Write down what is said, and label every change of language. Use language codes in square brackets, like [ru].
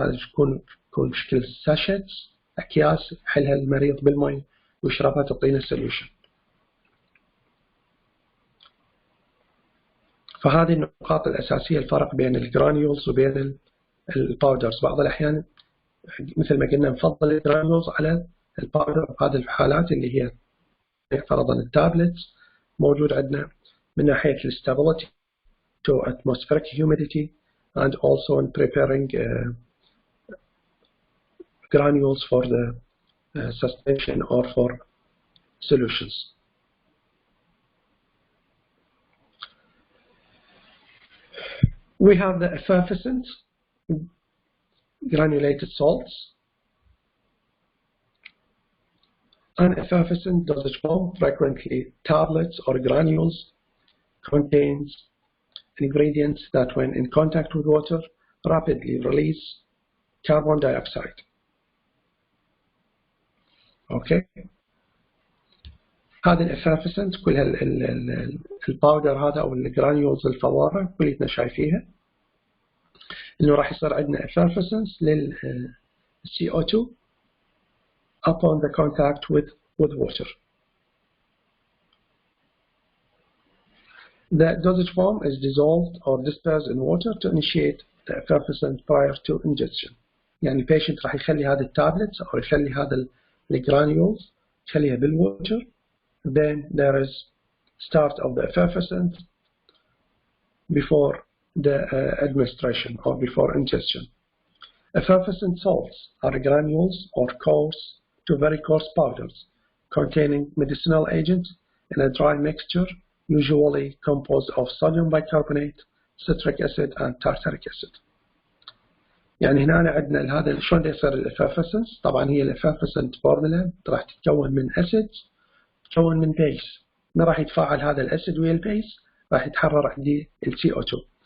[ar] هذا يكون بشكل ساشيتس، أكياس يحلها المريض بالماء ويشربها تعطينا solution. فهذه النقاط الأساسية، الفرق بين الجرانيولز وبين الباودرز. بعض الأحيان مثل ما قلنا نفضل الجرانيولز على الباودر. هذه الحالات اللي هي فرضا التابلتس موجود عندنا من ناحية [en] stability to atmospheric humidity and also in preparing granules for the suspension or for solutions. We have the effervescent granulated salts. An effervescent dosage form, frequently tablets or granules, contains ingredients that when in contact with water rapidly release carbon dioxide. Okay. [ar] هذا الافافسنت كلها الباودر هذا او الجرانيولز الفواره كلنا شايفيها انه راح يصير عندنا افافسنس لل CO2 [en] upon the contact with water. The dosage form is dissolved or dispersed in water to initiate the effervescent prior to ingestion. [ar] يعني البيشنت راح يخلي هذه التابلتس او يخلي هذا الجرانيولز يخليها بالووتر. [en] Then there is start of the effervescent before the administration or before ingestion. Effervescent salts are granules or coarse to very coarse powders containing medicinal agents in a dry mixture, usually composed of sodium bicarbonate, citric acid and tartaric acid. [ar] يعني هنا عندنا هذا شلون يصير الافافسنس. طبعا هي الافافسنت فورمولا راح تتكون من اسيدز تكون من بيس. ما راح يتفاعل هذا الاسيد ويا البيس، راح يتحرر عندي ال CO2.